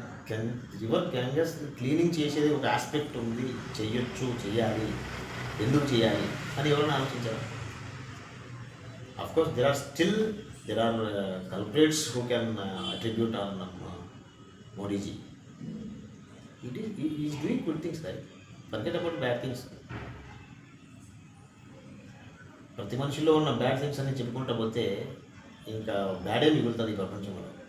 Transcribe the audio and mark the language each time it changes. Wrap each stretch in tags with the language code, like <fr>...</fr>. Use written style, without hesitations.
<te>కానీ river గ్యాంగెస్ cleaning చేసేది ఒక ఆస్పెక్ట్ ఉంది, చేయాలి, ఎందుకు చేయాలి అని ఎవరైనా ఆలోచించారు?</te> <en>Of course there are culprits who can attribute on Modi ji. He is doing good things, right? Forget about bad things.</en> <te>ప్రతి మనిషిలో ఉన్న బ్యాడ్ థింగ్స్ అని చెప్పుకుంటూ పోతే ఇంకా బ్యాడే మిగులుతుంది ఈ ప్రపంచంలో.</te>